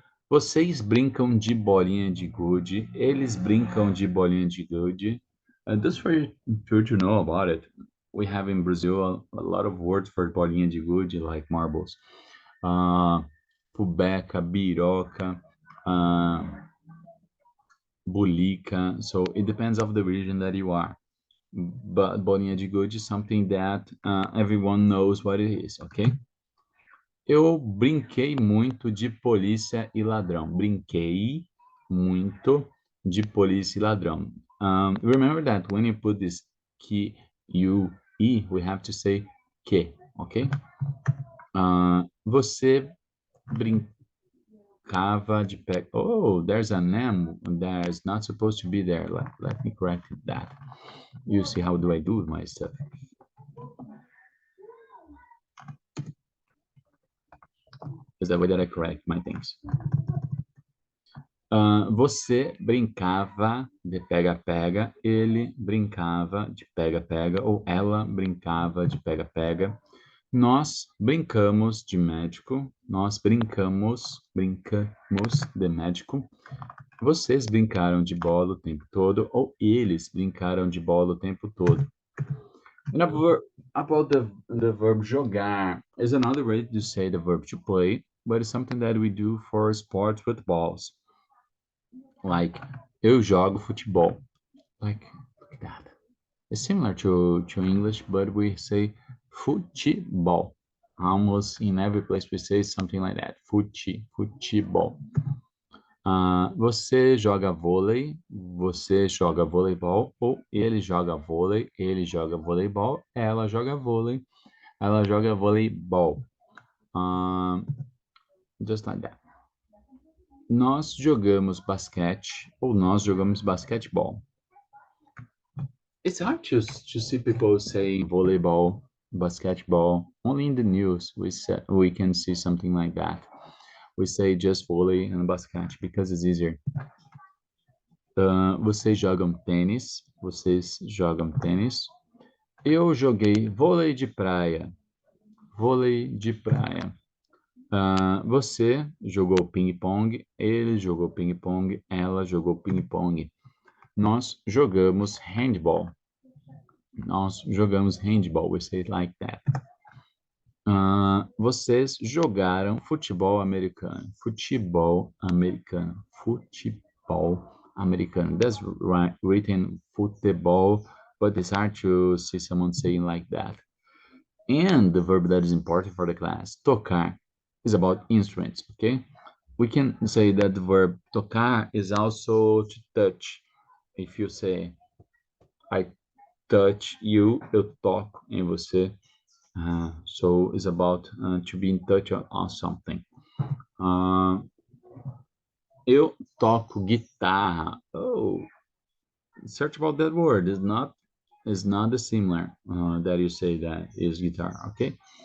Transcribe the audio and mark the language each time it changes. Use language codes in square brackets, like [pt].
[pt] Vocês brincam de bolinha de gude. Eles brincam de bolinha de gude. [en] Just for you to know about it. We have in Brazil a lot of words for bolinha de gude, like marbles. [pt] Fubeca, biroca, bulica. [en] So it depends of the region that you are. But bolinha de gude is something that everyone knows what it is, okay? [pt] Eu brinquei muito de polícia e ladrão. Brinquei muito de polícia e ladrão. [en] Remember that when you put this que, you, e, we have to say que, ok? [pt] Você brincava de pega. [en] Oh, there's an M that's not supposed to be there. Let me correct that. You see how do I do my stuff. Is the way that I correct my things. [pt] Você brincava de pega-pega, ele brincava de pega-pega, ou ela brincava de pega-pega. Nós brincamos de médico, nós brincamos de médico. Vocês brincaram de bola o tempo todo, ou eles brincaram de bola o tempo todo. [en] And about the verb jogar is another way to say the verb to play, but it's something that we do for sports with balls. Like, [pt] eu jogo futebol. [en] Like that. It's similar to English, but we say futebol. Almost in every place we say something like that. [pt] Futebol. Você joga vôlei, você joga voleibol, ou ele joga vôlei, ele joga voleibol, ela joga vôlei, ela joga voleibol. [en] Just like that. [pt] Nós jogamos basquete, ou nós jogamos basquetebol. [en] It's hard to see people saying volleyball, basketball. Only in the news we can see something like that. We say just volley and basquete because it's easier. [pt] Vocês jogam tênis, vocês jogam tênis. Eu joguei vôlei de praia, vôlei de praia. Você jogou ping-pong, ele jogou ping-pong, ela jogou ping-pong. Nós jogamos handball. Nós jogamos handball, [en] we say it like that. [pt] Vocês jogaram futebol americano. Futebol americano. Futebol americano. [en] That's right, written football, but it's hard to see someone saying like that. And the verb that is important for the class, tocar, is about instruments, okay? We can say that the verb tocar is also to touch. If you say, I touch you, [pt] eu toco em você. [en] So it's about to be in touch on something. [pt] Eu toco guitarra. [en] Oh, search about that word. It's not the similar that you say that is guitar, ok?